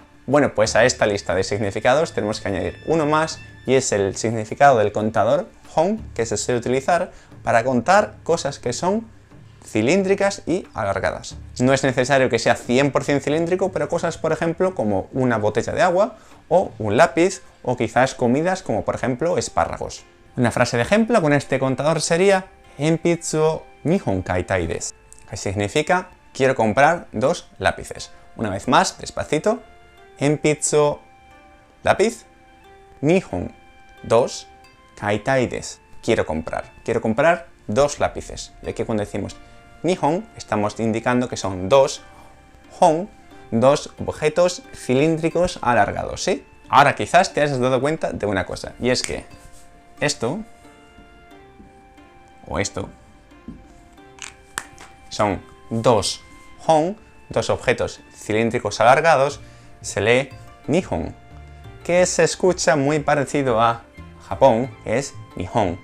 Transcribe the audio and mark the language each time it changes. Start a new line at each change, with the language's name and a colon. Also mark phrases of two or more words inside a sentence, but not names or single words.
Spanish: Bueno, pues a esta lista de significados tenemos que añadir uno más y es el significado del contador hon, que se suele utilizar para contar cosas que son cilíndricas y alargadas. No es necesario que sea 100% cilíndrico, pero cosas, por ejemplo, como una botella de agua o un lápiz o quizás comidas como por ejemplo espárragos. Una frase de ejemplo con este contador sería
Japanese: 鉛筆を2本買いたいです,
Spanish: que significa quiero comprar 2 lápices. Una vez más, despacito. Enpitsu, lápiz.
Japanese: 二本、2。買いたいです,
Spanish: quiero comprar. Quiero comprar 2 lápices. Y aquí cuando decimos Nihon, estamos indicando que son 2 hon, 2 objetos cilíndricos alargados, ¿sí? Ahora quizás te has dado cuenta de una cosa, y es que esto o esto son 2 hon, 2 objetos cilíndricos alargados, se lee Nihon, que se escucha muy parecido a Japón, que es Nihon.